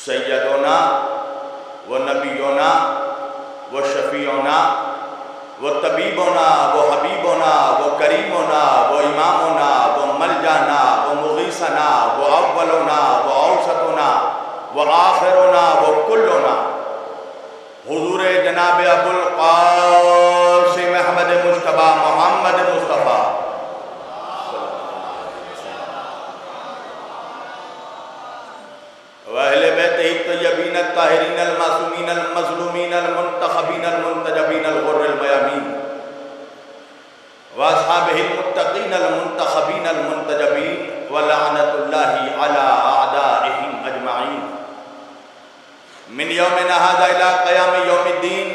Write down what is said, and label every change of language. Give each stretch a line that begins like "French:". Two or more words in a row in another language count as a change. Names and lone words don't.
Arabic: سیدنا و نبینا و شفیعنا و طبیبنا و حبیبنا و کریمنا و امامنا و ملجانا و مغیثنا و اولنا و اوسطنا و آخرنا و کلنا حضور جناب ابو القاسم احمد مجتبی محمد مصطفیٰ وأهل بيته الطيبين الطاهرين المعصومين المظلومين المنتخبين المنتجبين الغر الميامين وأصحابه المتقين المنتخبين المنتجبين ولعنة الله على أعدائهم أجمعين من يومنا هذا إلى قيام يوم الدين.